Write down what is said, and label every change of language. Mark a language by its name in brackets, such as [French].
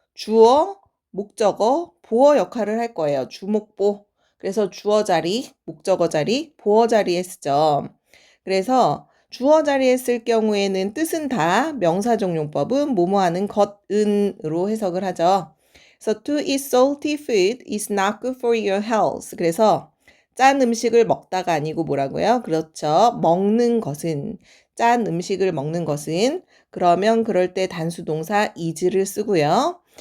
[Korean] 주어, 목적어, 보어 역할을 할 거예요. 주목보. 그래서 주어 자리, 목적어 자리, 보어 자리에 쓰죠. 그래서 주어 자리에 쓸 경우에는 뜻은 다 명사적 용법은 뭐뭐 하는 것은으로 해석을 하죠. [English] 그래서 to eat salty food is not good for your health. [Korean] 그래서 짠 음식을 먹다가 아니고 뭐라고요? 그렇죠. 먹는 것은, 짠 음식을 먹는 것은, 그러면 그럴 때 단수동사 is를 쓰고요.